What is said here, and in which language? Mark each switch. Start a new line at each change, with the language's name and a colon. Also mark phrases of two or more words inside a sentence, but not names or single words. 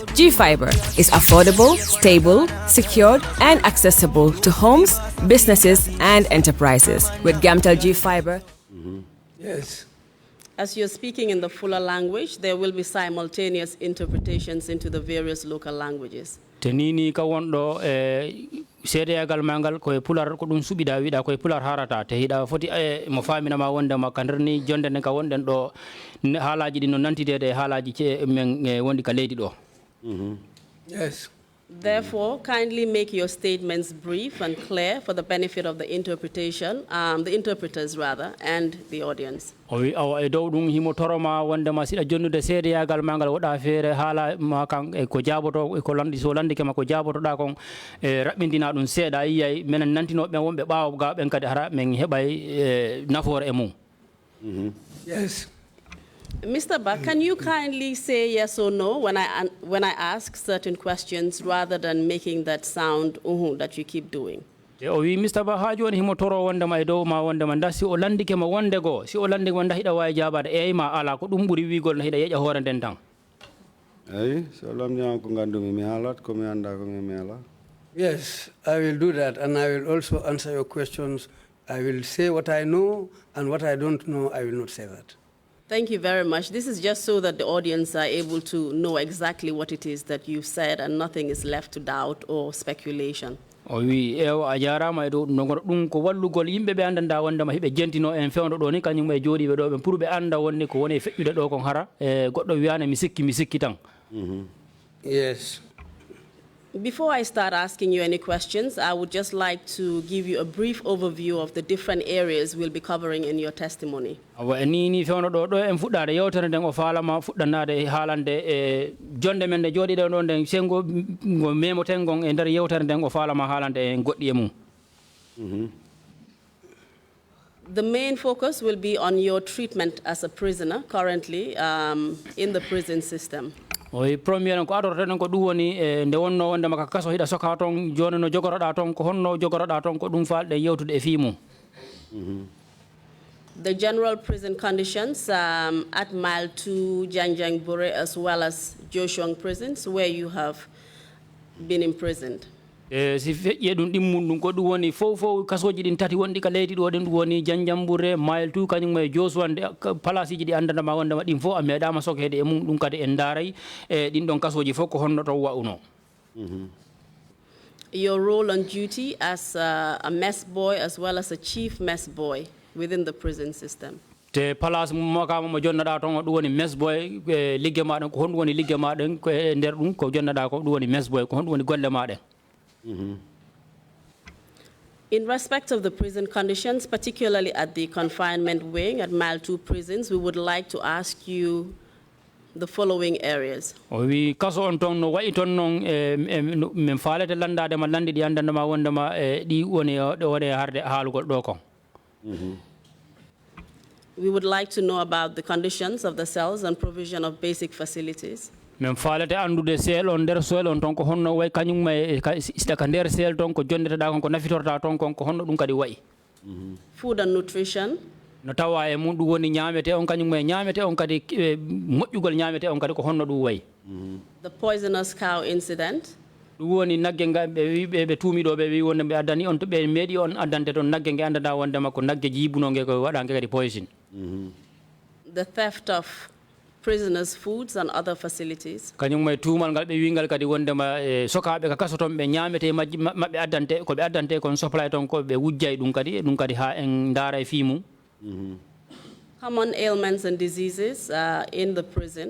English: G-Fiber is affordable, stable, secured, and accessible to homes, businesses, and enterprises. With Gamtel G-Fiber. Yes. As you're speaking in the fuller language, there will be simultaneous interpretations into the various local languages.
Fula: Tenini ka wondo seedeyagal mangal koye pular ko ɗum suɓiɗa wiɗa koye pular harata te hiɗa foti mo faminama wondema ka nder ni jonde nden ka wonɗen ɗo haalaji ɗi no nantidede e haalaji men wondi ka leydi ɗo.
English: Yes. Therefore, kindly make your statements brief and clear for the benefit of the the interpreters rather, and the audience.
Fula: Owi awa e dow ɗum himo toroma wondema siɗa jonnude seedeyagal ma ngal waɗa feere haala ma kan ko jaboto ko landi so landike ma ko jabotoɗa kon raɓɓindina ɗum seeɗa yiyay minen nantinoɓe wonɓe ɓaawo ga ɓen kadi hara min heɓay nafoore e mum.
English: Yes. Mr. Ba, can you kindly say yes or no when I ask certain questions rather than making that sound that you keep doing?
Fula: O wi Mr. Ba ha joni himo toro wondema e dow ma wondema nda si o landike ma wonde go si o landike ma nda hiɗa wawi jabade eyi ma ala ko ɗum ɓuuri wigol no hiɗa yeƴa hoore nden tan. Eyi so lamdima ko gandumi mi haalat ko mi anda ko mi ala.
English: Yes, I will do that, and I will also answer your questions. I will say what I know, and what I don't know, I will not say that. Thank you very much. This is just so that the audience are able to know exactly what it is that you've said and nothing is left to doubt or speculation.
Fula: O wi ewa a jarama e dow ɗum ko wallugol yimɓe ɓe andanda wondema hiɓe jentino en fewno ɗo ni kañum e jooɗiɓe ɗo ɓe pour ɓe anda wonni ko woni e feƴƴude ɗo kon hara e goɗɗo wiyane mi sikki tan.
English: Yes. Before I start asking you any questions, I would just like to give you a brief overview of the different areas we'll be covering in your testimony.
Fula: Awa ni fewno ɗo en fuɗɗade yewtere nden o faalama fuɗɗanade haalande e jonde men nde jooɗiɗe ɗo nden sengo ngo memoten gon e nder yewtere nden o faalama haalande e goɗɗi e mum.
English: The main focus will be on your treatment as a prisoner currently in the prison system.
Fula: Oyi premier ko adorten ko ɗum woni nde wonno wonde maka kaso hiɗa soka ton joni no jogoroɗa ton ko honno jogoroɗa ton ko ɗum falɗe yewtude e fiimum.
English: The general prison conditions at Mile 2, Janjang Bure, as well as Joshua prisons where you have been imprisoned.
Fula: Si feƴƴe ɗum ɗimmum ɗum ko ɗum woni fof kasoji ɗin tati wonɗi ka leydi ɗo ɗen ɗum woni Janjambure Mile 2 kañum e Joshua place ji ɗi andandama wondema ɗin fof a meeɗama sokede e mum ɗum kadi en daaray e ɗin ɗon kasoji fof ko honno to wa'uno.
English: Your role on duty as a mess boy as well as a chief mess boy within the prison system.
Fula: Te place makama mo jonnaɗa toon ɗum woni
English: mess boy
Fula: ligge maɗen ko honɗum woni ligge maɗen ko e nder ɗum ko jonnaɗa ko ɗum woni
English: mess boy
Fula: ko honɗum woni golle maɗen.
English: In respect of the prison conditions, particularly at the confinement wing at Mile 2 prisons, we would like to ask you the following areas.
Fula: O wi kaso on ton no wayi ton non min faalete landade ma landi ɗi andandema wondema ɗi woni ɗo woni harde haalugol ɗo kon.
English: We would like to know about the conditions of the cells and provision of basic facilities.
Fula: Min faalete andude seel on nder seel on ton ko honno way kañum siɗa ka nder seel ton ko jonneteɗa kon ko nafitorta ton kon ko honno ɗum kadi wayi.
English: Food and nutrition.
Fula: No tawa e mum ɗum woni ñaamete on kañum e ñaamete on kadi moƴƴugol ñaamete on kadi ko honno ɗum wayi.
English: The poisonous cow incident.
Fula: ɗum woni nagge nga ɓe tuumiɗo ɓe wi wonde ɓe addani on to ɓe meeɗi on addante toon nagge nge andanda wondema ko nagge jiibunoge ko waɗange kadi poison.
English: The theft of prisoners' foods and other facilities.
Fula: Kañum e tuumal ngal ɓe wingal kadi wondema sokaɓe ka kaso toon ɓe ñaamete maɓɓe addante ko ɓe addante kon supply toon ko ɓe wujjay ɗum kadi ha en daara e fii mum.
English: Common ailments and diseases in the prison.